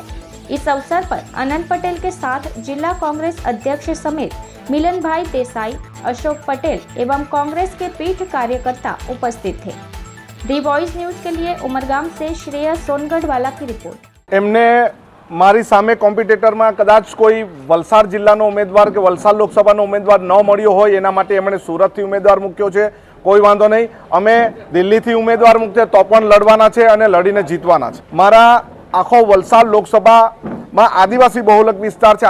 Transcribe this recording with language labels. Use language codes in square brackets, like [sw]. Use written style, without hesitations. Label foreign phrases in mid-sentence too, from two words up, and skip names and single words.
[hi] इस अवसर पर अनंत पटेल के साथ जिला कांग्रेस अध्यक्ष समेत मिलन भाई देसाई, अशोक पटेल एवं कांग्रेस के पीठ कार्यकर्ता उपस्थित थे। दी वॉइस न्यूज के लिए उमरगाम से श्रेयस सोनगढ़वाला की रिपोर्ट। [gu] એમને મારી સામે કૉમ્પિટિટરમાં કદાચ કોઈ વલસાડ જિલ્લાનો ઉમેદવાર કે વલસાડ લોકસભાનો ઉમેદવાર ન મળ્યો હોય એના માટે એમણે સુરતથી ઉમેદવાર મૂક્યો છે। કોઈ વાંધો નહીં, અમે દિલ્હીથી ઉમેદવાર મૂકતે તો પણ લડવાના છે અને લડીને જીતવાના છે। મારા આખો વલસાડ લોકસભામાં આદિવાસી બહુલક વિસ્તાર છે।